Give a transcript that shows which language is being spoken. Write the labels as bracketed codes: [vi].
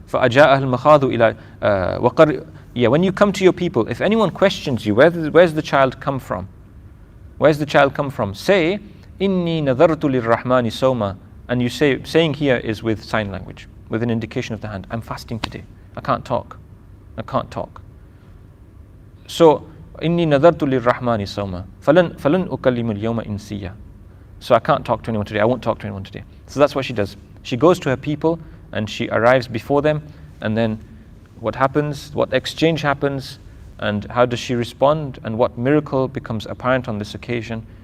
[ar] فَأَجَاءَهَا الْمَخَاضُ إِلَى [en] Yeah, when you come to your people, if anyone questions you, where's the child come from? Where's the child come from? Say, [ar] إِنِّي نَذَرْتُ لِلرَّحْمَنِ صَوْمًا. [en] And you say, saying here is with sign language, with an indication of the hand. I'm fasting today. I can't talk. I can't talk. So, [ar] إِنِّي نَذَرْتُ لِلرَّحْمَنِ صَوْمًا فَلَنْ أُكَلِّمُ الْيَوْمَ إِنْسِيًّا. [en] So I can't talk to anyone today. I won't talk to anyone today. So that's what she does. She goes to her people and she arrives before them, and then what happens, what exchange happens, and how does she respond, and what miracle becomes apparent on this occasion.